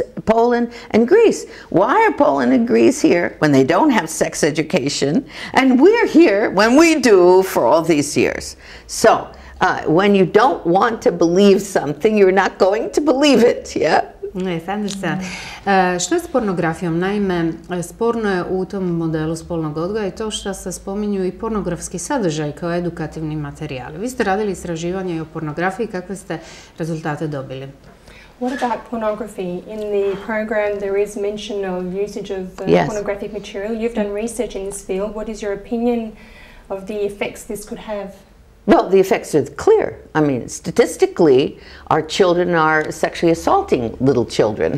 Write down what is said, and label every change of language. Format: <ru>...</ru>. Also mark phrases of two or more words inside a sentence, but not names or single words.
<en>Poland and Greece. Why are Poland and Greece here when they don't have sex education? And we're here when we do for all these years. So when you don't want to believe something, you're not going to believe it, yeah? Yes, understand.</en> <hr>Što je s pornografijom? Naime, sporno je u tom modelu spolnog odgoja i to što se spominju i pornografski sadržaj kao edukativni materijali. Vi ste radili istraživanje i o pornografiji, kakve ste rezultate dobili?</hr> <en>What about pornography? In the program there is mention of usage of pornographic material. You've done research in this field. What is your opinion of the effects this could have? Well, the effects are clear. I mean, statistically, our children are sexually assaulting little children.</en>